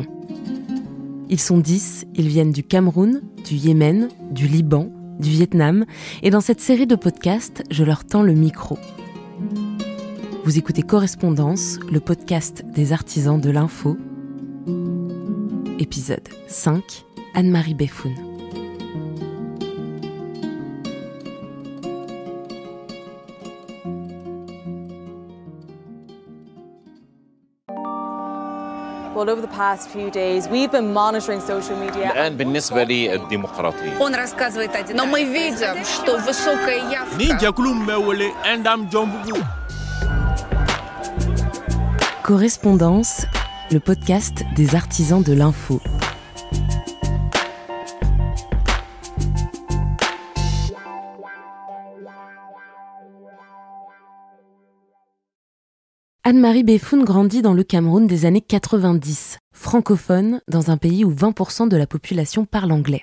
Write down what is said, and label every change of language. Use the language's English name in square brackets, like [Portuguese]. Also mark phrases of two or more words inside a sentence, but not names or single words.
[French] Ils sont 10, ils viennent du Cameroun, du Yémen, du Liban, du Vietnam, et dans cette série de podcasts, je leur tends le micro. Vous écoutez Correspondance, le podcast des artisans de l'info. Épisode 5, Anne-Marie Beffoun. [English] Well, over the past few days, we've been monitoring social media. [Arabic] الآن بالنسبة للديمقراطية. [Russian] Он рассказывает один. Но мы видим, что высокая явка. [French] Correspondance, le podcast des artisans de l'info. Anne-Marie Beffoun grandit dans le Cameroun des années 90, francophone dans un pays où 20% de la population parle anglais.